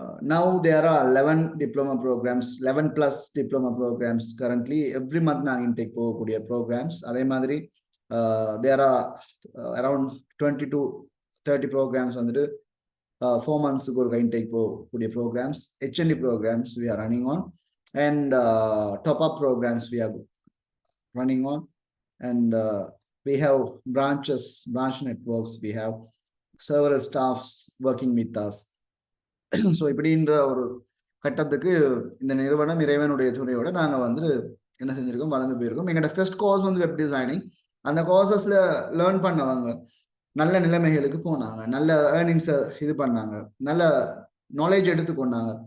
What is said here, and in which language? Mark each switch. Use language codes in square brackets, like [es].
[en] Now there are 11 diploma programs, 11+ diploma programs currently. Every month [ta] நாங்கள் intake போகக்கூடிய programs. அதே மாதிரி [en] there are around 20 to 30 programs [ta] வந்துட்டு 4 monthsக்கு ஒரு இன்டேக் போகக்கூடிய programs. [en] HND programs we are running on, and top-up programs we are running on, and we have branch networks, we have several staffs working with us. [ta] So இப்படின்ற ஒரு கட்டத்துக்கு இந்த நிறுவனம் இறைவனுடைய துணையோட நாங்கள் வந்து என்ன செஞ்சிருக்கோம், வளர்ந்து போயிருக்கோம். எங்களோட ஃபர்ஸ்ட் கோர்ஸ் வந்து வெப் டிசைனிங். அந்த கோர்சஸ்ல லேர்ன் பண்ணவங்க நல்ல நிலைமைகளுக்கு போனாங்க, நல்ல ஏர்னிங்ஸை இது பண்ணாங்க, நல்ல நாலேஜ் எடுத்துக்கொண்டாங்க.